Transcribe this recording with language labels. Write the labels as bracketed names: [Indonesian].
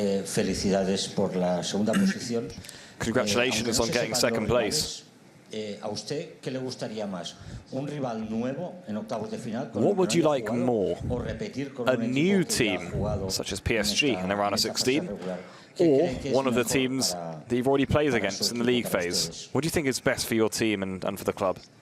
[Spanish] Felicidades por la segunda posición. [English] Congratulations on getting second place. [Spanish] ¿A usted qué le gustaría más? ¿Un rival nuevo en octavos de final? [English] What would you like more? A new team, such as PSG in the round of 16? Or one of the teams that you've already played against in the league phase? What do you think is best for your team and for the club?